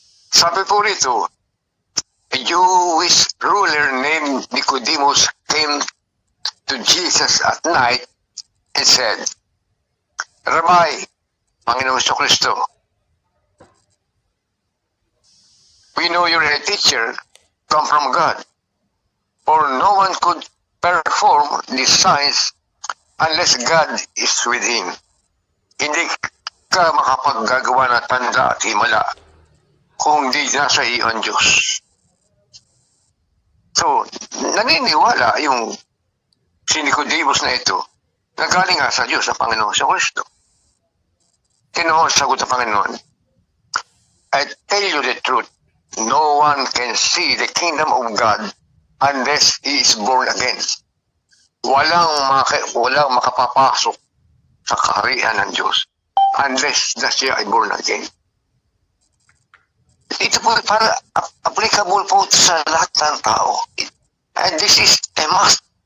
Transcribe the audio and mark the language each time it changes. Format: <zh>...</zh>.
<en>Sabi po rito, a Jewish ruler named Nicodemus came to Jesus at night and said, Rabbi, Panginoong Hesukristo, we know you're a teacher come from God, for no one could perform these signs unless God is with him.</en> <tl>Hindi ka makapaggagawa ng tanda at himala kung di nasa iyo ang Diyos. So, naniniwala yung si Nicodemus na ito Nagaling nga sa Diyos, sa Panginoon sa Kristo. Tinoon sagot ng Panginoon,</tl> <en>I tell you the truth, no one can see the kingdom of God unless he is born again.</en> <tl>Walang makapapasok sa kaharian ng Diyos</tl> <en>unless</en> <tl>na siya ay born again. Ito po para applicable po sa lahat ng tao.</tl> <en>And this is a must.</en>